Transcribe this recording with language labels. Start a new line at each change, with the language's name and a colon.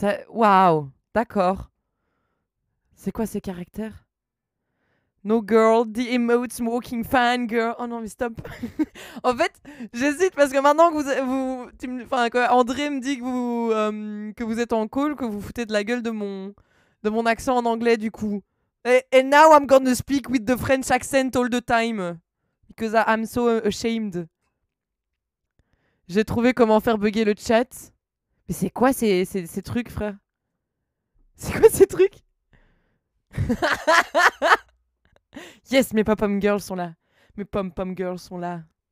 French: Waouh. D'accord. C'est quoi ces caractères?
English: No girl, the emote smoking fan girl.
French: Oh non, mais stop. En fait, j'hésite parce que maintenant que enfin, que André me dit que vous êtes en call, que vous foutez de la gueule de mon accent en anglais du coup.
English: And now I'm gonna speak with the French accent all the time. Because I'm so ashamed.
French: J'ai trouvé comment faire bugger le chat. Mais c'est quoi ces trucs, frère? C'est quoi ces trucs? Yes, mes pom-pom girls sont là. Mes pom-pom girls sont là.